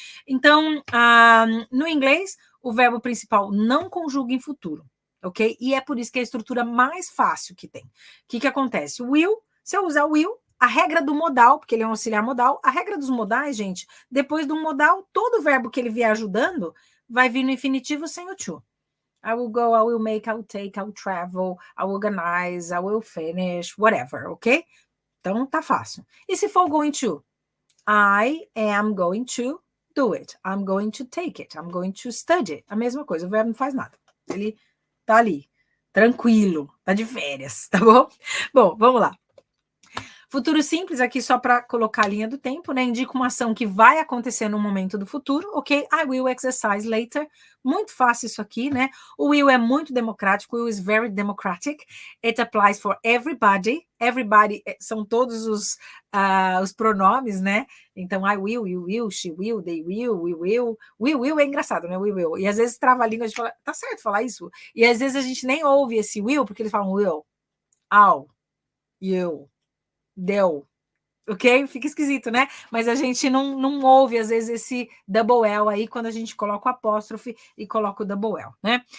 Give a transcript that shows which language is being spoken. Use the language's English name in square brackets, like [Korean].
[Portuguese] Então, no inglês, o verbo principal não conjuga em futuro, ok? E é por isso que é a estrutura mais fácil que tem. O que acontece? O will, se eu usar o will, a regra do modal, porque ele é um auxiliar modal, a regra dos modais, gente, depois do modal, todo verbo que ele vier ajudando vai vir no infinitivo sem o to. [English] I will go, I will make, I will take, I will travel, I will organize, I will finish, whatever, ok? [Portuguese] Então, tá fácil. E se for [English] going to? I am going to do it. I'm going to take it. I'm going to study. [Portuguese] A mesma coisa, o verbo não faz nada. Ele tá ali, tranquilo, tá de férias, tá bom? Bom, vamos lá. Futuro simples, aqui só para colocar a linha do tempo, né? Indica uma ação que vai acontecer no momento do futuro, ok? [English] I will exercise later. [Portuguese] Muito fácil isso aqui, né? O will é muito democrático, [English] will is very democratic. It applies for everybody. [Portuguese] Everybody são todos os pronomes, né? [English] Então, I will, you will, she will, they will, we will. We will [Portuguese] é engraçado, né? [English] We will. [Portuguese] E às vezes trava a língua, a gente fala, tá certo falar isso? E às vezes a gente nem ouve esse will, porque eles falam will, I'll, you, deu, ok? Fica esquisito, né? Mas a gente não ouve, às vezes, esse double L aí, quando a gente coloca o apóstrofe e coloca o double L, né?